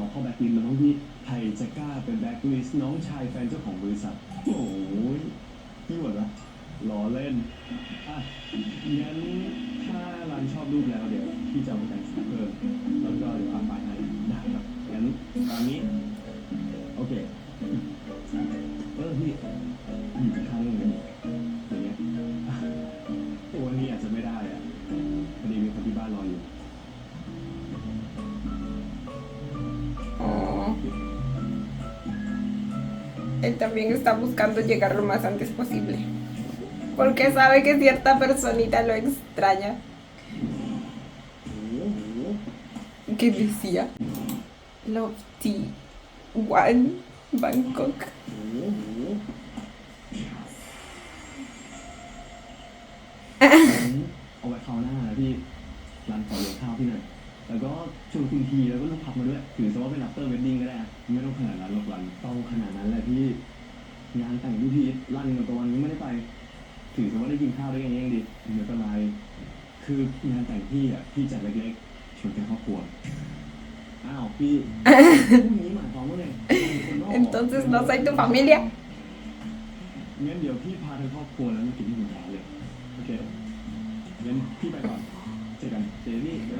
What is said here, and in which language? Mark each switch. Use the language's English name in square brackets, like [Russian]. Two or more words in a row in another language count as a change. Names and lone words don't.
[Thai] เข้าแบ็คลิสต์แล้วน้องพี่ใครจะกล้าเป็นแบ็คลิสต์น้องชายแฟนเจ้าของบริษัทโอ้ยพี่หมดละล้อเล่นอ่ะงั้นถ้ารันชอบรูปแล้วเดี๋ยวพี่จะเอาไปแต่งสีเพิ่มแล้วก็เดี๋ยวอัพไฟล์ให้ได้ครับงั้นตอนนี้ โอเคพี่อยู่ข้างๆอย่างเงี้ยอ่ะตัวนี้อาจจะไม่ได้อ่ะพอดีมีคนที่บ้านรออยู่ Oh. [Spanish] Él también está buscando llegar lo más antes posible. Porque sabe que cierta personita lo extraña. ¿Qué decía? [English] Love Tea One Bangkok. [Thai] เอาไว้คราวหน้านะพี่ร้านขอเลี้ยงข้าวพี่หน่อยแล้วก็ชวนคุณทีแล้วก็ลูกพักมาด้วยถือซะว่าเป็น [English] after wedding [Thai] ก็ได้นะไม่ต้องขนาดนั้นหรอกรันต้องขนาดนั้นแหละพี่งานแต่งพี่พีทรันกับตะวันก็ไม่ได้ไปถือซะว่าได้กินข้าวด้วยกันยังดีไม่เป็นไรคืองานแต่งพี่อ่ะพี่จัดเล็กๆชวนแค่ครอบครัวอ้าวพี่พรุ่งนี้หมายความว่าไงคนนอก [Spanish] Entonces no soy tu familia. [Thai] งั้นเดี๋ยวพี่พาทั้งครอบครัวแล้วมากินที่หมู่บ้านเลยโอเคงั้นพี่ไปก่อนเจอกันเจอนี่บ๊ายบาย